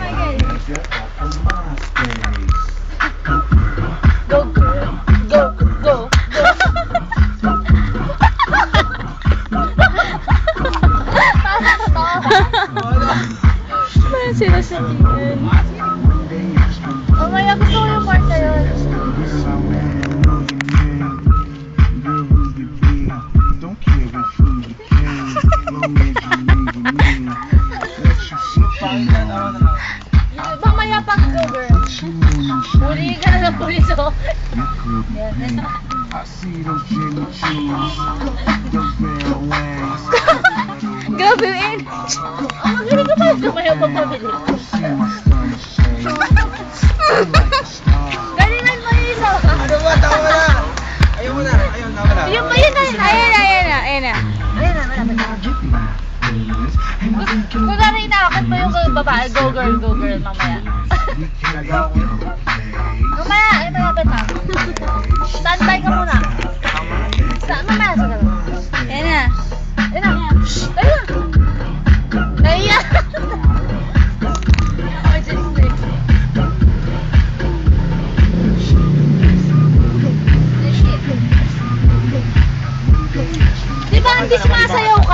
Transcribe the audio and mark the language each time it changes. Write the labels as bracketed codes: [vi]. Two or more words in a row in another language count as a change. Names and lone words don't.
[en] Go, girl. Go, go, go. [tl] May sinasabihan. Mamaya gusto ko yung part na yun. [en] Don't care if who you can, long as you leave with me. Let you sit down. [tl] Mamaya pag [en] go, girl. [tl] Huli ka na ng pulis, oh. [en] I see those Jimmy Choos, those red wings. [tl] Grabe, eh. Ang magaling ka pala sumayaw pagpabili. [en] See my stomach shake. I like a star. [tl] Galingan mo yung isa. Ano ba? Tama na. Ayaw mo na. Ayaw na. Wala. Yung ba yun? Ayan na, ayan na, ayan na. Ayan na, malapit na. [en] Get my wings, and we can [tl] Kung gano'n inaakit mo yung babae, [en] go girl, mamaya. we can go play. [tl] Mamaya, ay malapit na. Standby ka muna. Mamaya, sa gano'n. Ayan na. Ayan na. Ayan na. Ayan. [en] Oh, just wait. [tl] Di ba hindi sumasayaw ka?